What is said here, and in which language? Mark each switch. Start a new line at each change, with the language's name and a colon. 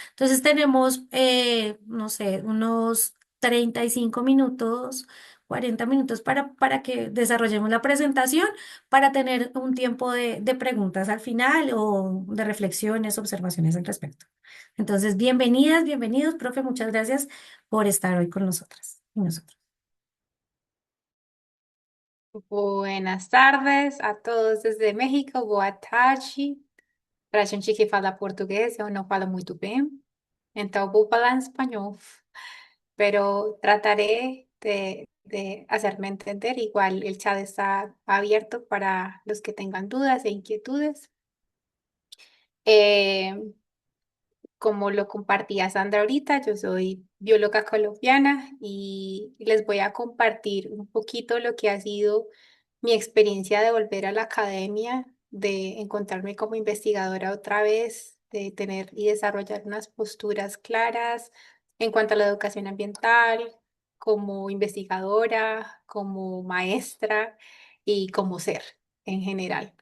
Spanish: Entonces tenemos, no sé, unos 35 minutos, 40 minutos para que desarrollemos la presentación, para tener un tiempo de preguntas al final o de reflexiones, observaciones al respecto. Entonces, bienvenidas, bienvenidos, profe, muchas gracias por estar hoy con nosotras y nosotros. Buenas tardes a todos desde México.
Portuguese: Boa tarde. Para a gente que fala português, eu não falo muito bem, então vou falar em espanhol,
Spanish: pero trataré de hacerme entender. Igual el chat está abierto para los que tengan dudas e inquietudes. Eh, Como lo compartía Sandra ahorita, yo soy bióloga colombiana y les voy a compartir un poquito lo que ha sido mi experiencia de volver a la academia, de encontrarme como investigadora otra vez, de tener y desarrollar unas posturas claras en cuanto a la educación ambiental, como investigadora, como maestra y como ser en general.